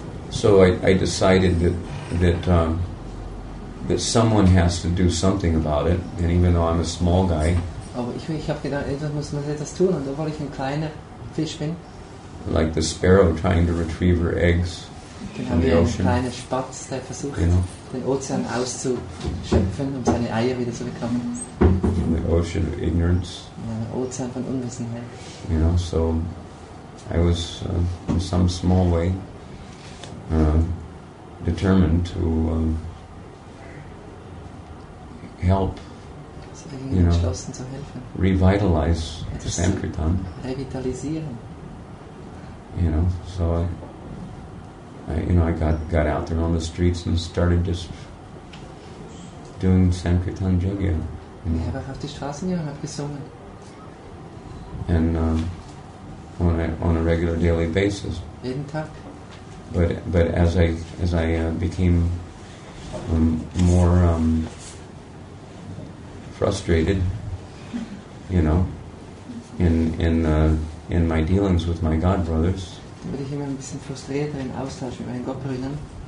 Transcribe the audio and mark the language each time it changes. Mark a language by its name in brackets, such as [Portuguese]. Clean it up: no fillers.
[English] So I decided that someone has to do something about it, and even though I'm a small guy, [German] Aber ich habe gedacht, muss man etwas tun, und obwohl ich ein kleiner Fisch bin, [English] like the sparrow trying to retrieve her eggs from [German] wie [English] the [German] ein [English] ocean, [German] kleiner Spatz, der versucht, den Ozean auszuschöpfen, um seine Eier wieder zu bekommen. [English] from the ocean of ignorance. [German] Ein Ozean von Unwissenheit. [English] So I was in some small way determined to help, [German] Entschlossen zu helfen. [English] revitalize Sankirtan. [German] Revitalisieren. [English] So I got out there on the streets and started just doing Sankirtan Jagya. [German] Ich habe auf die Straßen gegangen und habe gesungen. [English] And on a regular daily basis. [German] Jeden Tag. [English] But as I became more frustrated, in my dealings with my god brothers, [German] Dann bin ich immer ein bisschen frustrierter im Austausch mit meinen Gottbrüdern.